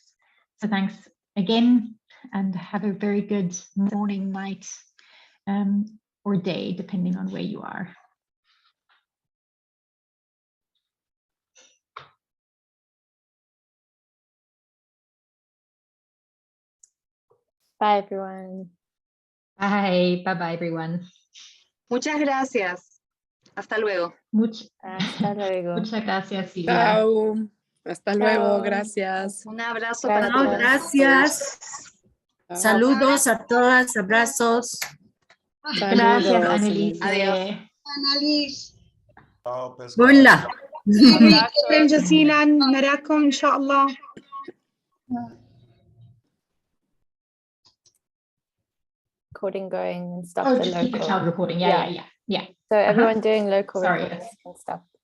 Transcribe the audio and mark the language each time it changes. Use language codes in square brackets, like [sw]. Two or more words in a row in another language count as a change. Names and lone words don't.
[en] So thanks again, and have a very good morning, night, or day, depending on where you are. Bye, everyone. Bye, bye, everyone. [es] Muchas gracias. Hasta luego. Hasta luego. Muchas gracias, Silvia. Chao. Hasta luego. Chao. Gracias. Un abrazo para todos. Gracias. Saludos a todas, abrazos. Gracias, Annelies. Adiós. Annelies. Ciao, Pesca. Hola. [ar] شكرا جزيلا نراكم إن شاء الله. [en] Recording going and stuff. Oh, the just keep the local. cloud recording. Yeah. So everyone doing local Sorry. recordings and stuff.